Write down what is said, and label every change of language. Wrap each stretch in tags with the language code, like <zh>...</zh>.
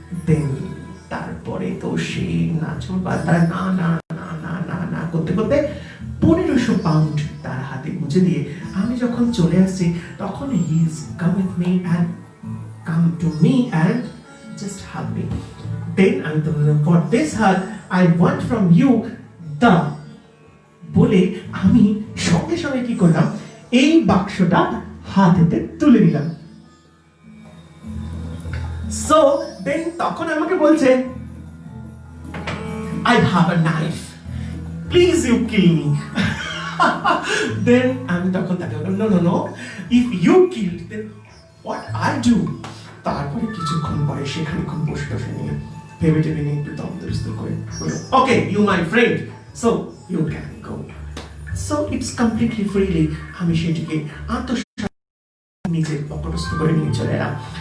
<bn>দেন তারপরে তো সেই নাচুর বাতা না না না না না না করতে করতে ১৫০০ পাউন্ড তার হাতে গুঁজে দিয়ে আমি যখন চলে আসছি তখন</bn> <en>He is come with me and come to me and just hug me.</en> <bn>দেন আমি তো বললাম</bn> <en>for this hug I want from you the,</en> <bn>বলে আমি সঙ্গে সঙ্গে কি করলাম, এই বাক্সটা হাতেতে তুলে নিলাম।</bn> <en>so then</en> <bn>তখন আমাকে বলছে</bn> <en>I have a knife, please you kill me. Then</en> <bn>আমি তখন তাকে বললাম</bn> <en>no no no, if you killed then what I do।</en> <bn>তারপরে কিছুক্ষণ পরে সে খানিকক্ষণ বসে বসে নিয়ে ভেবে টেবে নিয়ে একটু দম দরস্ত করে</bn> <en>Okay you my friend so you can go. So it's completely freely</en> <bn>আমি সেটিকে নিজের পকেটস্থ করে নিয়ে চলে এলাম।</bn>